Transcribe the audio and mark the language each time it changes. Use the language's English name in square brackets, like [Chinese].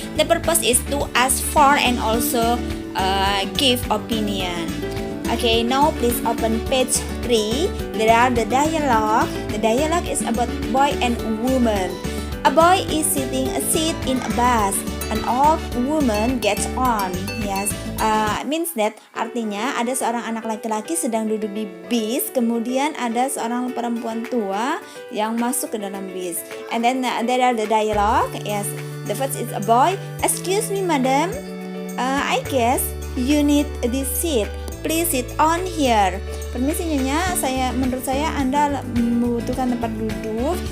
[English] The purpose is to ask for and also give opinion. Okay, now please open page 3. There are the dialogue. The dialogue is about boy and woman. A boy is sitting a seat in a bus. An old woman gets on. Yes, means that [Indonesian] artinya ada seorang anak laki-laki sedang duduk di bis, kemudian ada seorang perempuan tua yang masuk ke dalam bis. [English] And then there are the dialogue. Yes, the first is a boy. Excuse me, madam. I guess you need this seat. Please sit on here. [Indonesian] Permisi nyonya, menurut saya Anda membutuhkan tempat duduk.